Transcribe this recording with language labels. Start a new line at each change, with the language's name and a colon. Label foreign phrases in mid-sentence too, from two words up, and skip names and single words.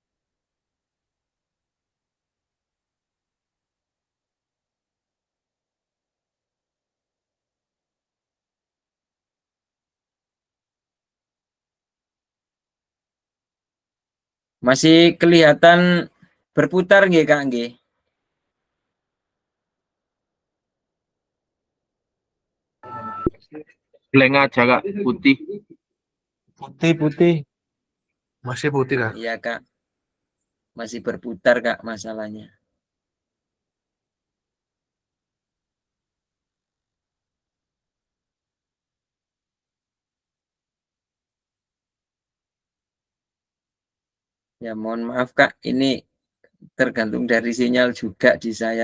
Indonesian: Masih kelihatan berputar nggih Kak nggih? Blank aja Kak, putih. Putih. Masih putih Kak. Iya Kak, masih berputar Kak masalahnya. Ya mohon maaf Kak, ini tergantung dari sinyal juga di saya.